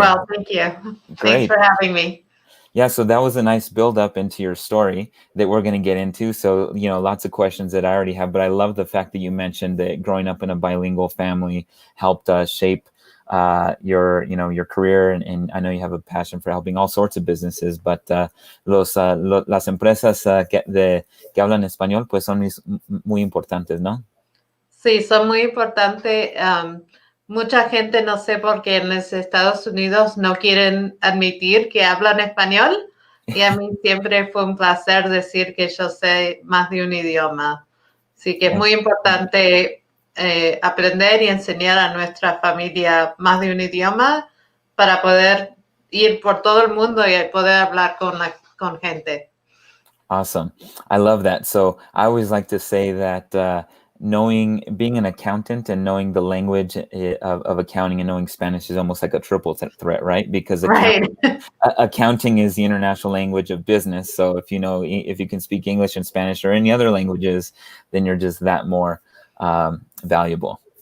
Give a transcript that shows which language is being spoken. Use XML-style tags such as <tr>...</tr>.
<en>well, thank you. Thanks Great. for having me. Yeah, so that was a nice build up into your story that we're going to get into. So, lots of questions that I already have, but I love the fact that you mentioned that growing up in a bilingual family helped shape your career. And I know you have a passion for helping all sorts of businesses, but</en> <es>las empresas que hablan español pues son muy importantes, ¿no? Sí, son muy importantes. Mucha gente, no sé por qué en los Estados Unidos no quieren admitir que hablan español. Y a mí siempre fue un placer decir que yo sé más de un idioma. Así que es muy importante aprender y enseñar a nuestra familia más de un idioma para poder ir por todo el mundo y poder hablar con gente.</es> <en>Awesome. I love that. So I always like to say that being an accountant and knowing the language of accounting and knowing Spanish is almost like a triple threat, right? Because Right. accounting is the international language of business. So if you can speak English and Spanish or any other languages, then you're just that more valuable.</en>